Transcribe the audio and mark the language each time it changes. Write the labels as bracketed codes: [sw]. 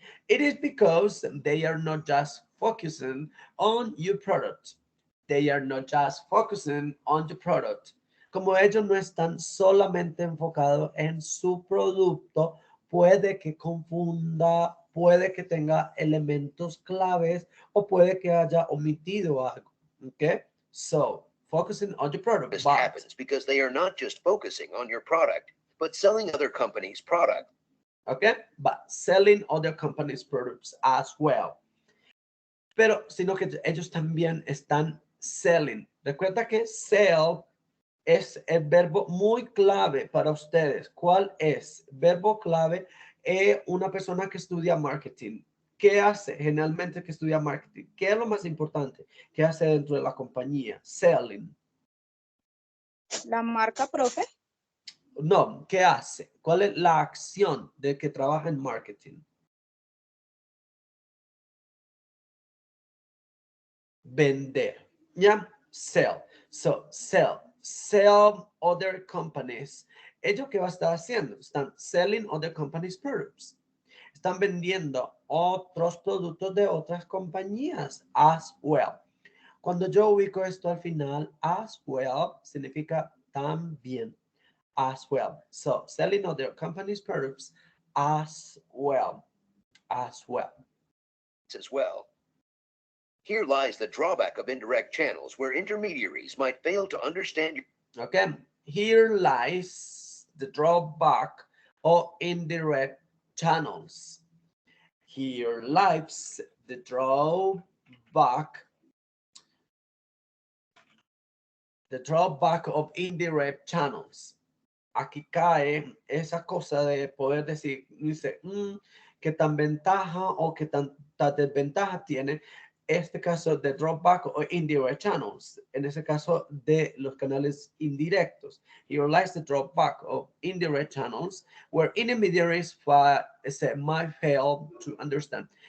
[en] It is because they are not just focusing on your product. They are not just focusing on your product. [es] Como ellos no están solamente enfocados en su producto, puede que confunda, puede que tenga elementos claves o puede que haya omitido algo. [en] Okay? So, focusing on your product. This happens because they are not just focusing on your product, but selling other companies' product. Okay? But selling other companies' products as well. [es] Pero, sino que ellos también están selling. Recuerda que sell es el verbo muy clave para ustedes. ¿Cuál es? Verbo clave es una persona que estudia marketing. ¿Qué hace generalmente que estudia marketing? ¿Qué es lo más importante que hace dentro de la compañía? [en] Selling. [es] La marca, profe. No, ¿qué hace? ¿Cuál es la acción de que trabaja en marketing? Vender. ¿Ya? Sell. [en] So, sell other companies. [es] ¿Ellos qué va a estar haciendo? Están [en] selling other companies' products. [es] Están vendiendo otros productos de otras compañías [en] as well. [es] Cuando yo ubico esto al final, as well significa también. [en] As well. So, selling other companies' products as well. As well. As well. Here lies the drawback of indirect channels where intermediaries might fail to understand. Okay, here lies the drawback of indirect channels. Here lies the drawback of indirect channels. [es] Aquí cae esa cosa de poder decir, dice, qué tan ventaja o qué tanta desventaja tiene este caso de drawback o indirect channels, en ese caso de los canales indirectos. [en] Here lies the drawback of indirect channels where intermediaries might fail to understand.